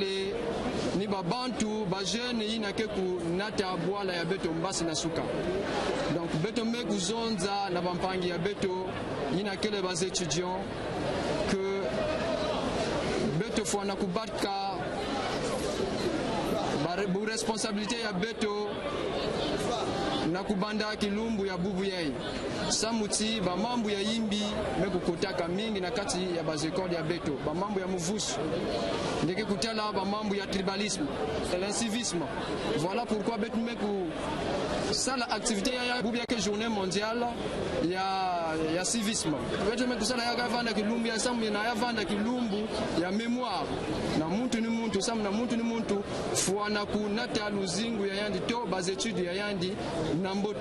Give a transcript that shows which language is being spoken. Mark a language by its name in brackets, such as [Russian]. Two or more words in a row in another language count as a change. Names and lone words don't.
[Kituba (Democratic Republic of Congo)] beto kele ni babantu ba jeune ina ke ku nata bwala ya beto mbasi na suka. Donc beto me kuzonza na bampangi ya beto ina kele bas étudiants que beto fo na kubatka ba responsabilité ya beto na kubanda kilumbu ya bubu yai samuti ba mambu ya yimbi mekukutaka mingi na kati ya bazekodi ya beto ba mambu ya muvusu ndeke kutala ba mambu ya tribalisme l'incivisme. [French] Voilà pourquoi [Kituba (Democratic Republic of Congo)] beto meku sala activité ya bubu ya ke [French] journée mondiale [Kituba (Democratic Republic of Congo)] ya civisme beto meku sala ya vanda kilumbu ya samu na ya vanda kilumbu ya mémoire na muntu ni muntu samu na muntu ni muntu fuana kunata luzingu ya yandi to bas études ya yandi nambote